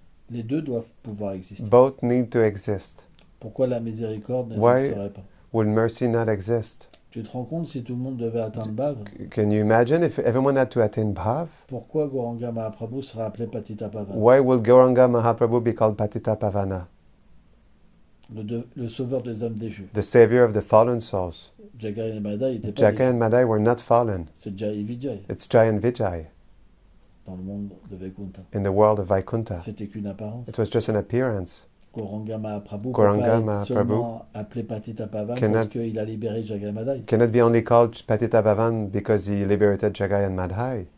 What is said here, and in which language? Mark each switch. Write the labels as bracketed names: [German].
[French] Les deux doivent pouvoir exister. [English] Both need to exist. [French] Pourquoi la miséricorde [English] Why- [French] n'existerait pas? [English] Will mercy not exist? [French] Tu te rends compte si tout le monde devait atteindre Bhav? [English] Can you imagine if everyone had to attain Bhav? [French] Pourquoi Gauranga Mahaprabhu sera appelé Patita Pavana? [English] Why will Gauranga Mahaprabhu be called Patita Pavana? [French] Le sauveur des âmes déchues. [English] The savior of the fallen souls. [French] Jagai et Madai n'étaient pas [English] Jaka [French] déchus. [English] and Madai were not fallen. [French] C'est Jai Vijay [English] It's Jai and Vijay [French] dans le monde de Vaikuntha. [English] in the world of Vaikuntha. [French] C'était qu'une apparence. [English] It was just an appearance. [French] Gauranga Mahaprabhu [English] Gauranga [French] peut pas être seulement appelé Patita Pavana [English] cannot- [French] parce qu'il a libéré Jagai Madai. [English] Cannot be only called Patita Pavan because he liberated Jagai and Madhai.